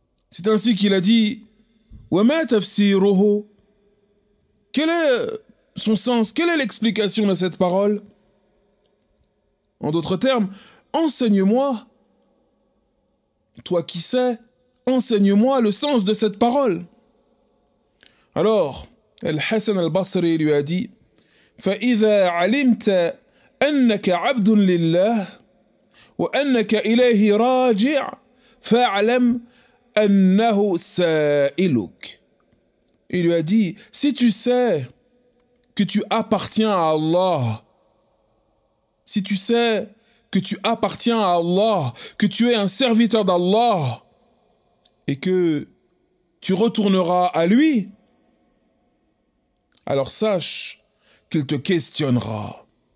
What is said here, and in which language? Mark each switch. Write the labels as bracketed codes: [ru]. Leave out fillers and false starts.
[fr] C'est ainsi qu'il a dit [ar] Wa ma tafsiruhu? [fr] Quel est son sens? Quelle est l'explication de cette parole? En d'autres termes, enseigne-moi. Toi qui sais, enseigne-moi le sens de cette parole. Alors, Al-Hassan al-Basri lui a dit [ar] فَإِذَا عَلِمْتَ أَنَّكَ عَبْدٌ لِلَّهِ وَأَنَّكَ إِلَيْهِ رَاجِعٌ فَاعْلَمْ أَنَّهُ سَائِلُكَ. [fr] Il lui a dit, si tu sais que tu appartiens à Allah, si tu sais que tu appartiens à Allah, que tu es un serviteur d'Allah et que tu retourneras à lui, alors sache qu'il te questionnera.